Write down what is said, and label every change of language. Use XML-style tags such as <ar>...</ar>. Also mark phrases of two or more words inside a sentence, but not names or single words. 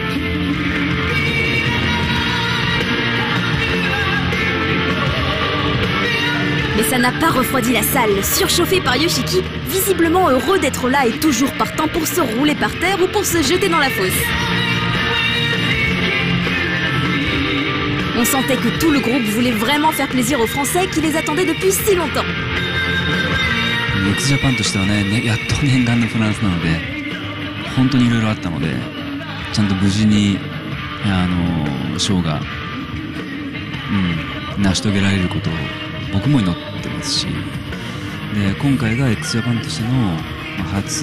<fr>Mais ça n'a pas refroidi la salle, surchauffée par Yoshiki, visiblement heureux d'être là et toujours partant pour se rouler par terre ou pour se jeter dans la fosse. On sentait que tout le groupe voulait vraiment faire plaisir aux Français qui les attendaient depuis si longtemps.</fr> <ja>X-Japan としてはね、やっと念願のフランスなので、本当にいろいろあったので、ちゃんと無事にショーが、成し遂げられることを僕も祈ってますし、で今回が X-Japan としての初ヨ</ja>